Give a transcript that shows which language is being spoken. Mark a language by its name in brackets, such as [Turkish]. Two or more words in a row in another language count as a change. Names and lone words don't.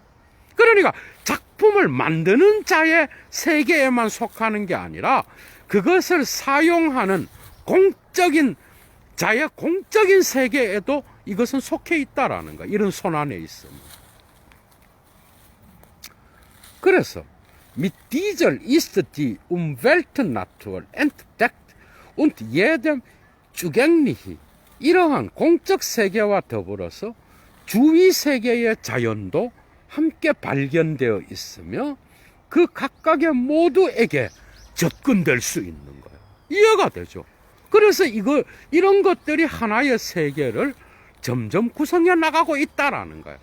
[Korean] 그러니까 작품을 만드는 자의 세계에만 속하는 게 아니라 그것을 사용하는 공적인 자의 공적인 세계에도 이것은 속해 있다라는 거야. 이런 손안에 있으면. [German] 그래서 mit dieser ist die Umweltnatur entdeckt und jedem zugänglich. [Korean] 이러한 공적 세계와 더불어서 주위 세계의 자연도 함께 발견되어 있으며 그 각각의 모두에게 접근될 수 있는 거예요. 이해가 되죠? 그래서 이런 것들이 하나의 세계를 점점 구성해 나가고 있다라는 거예요.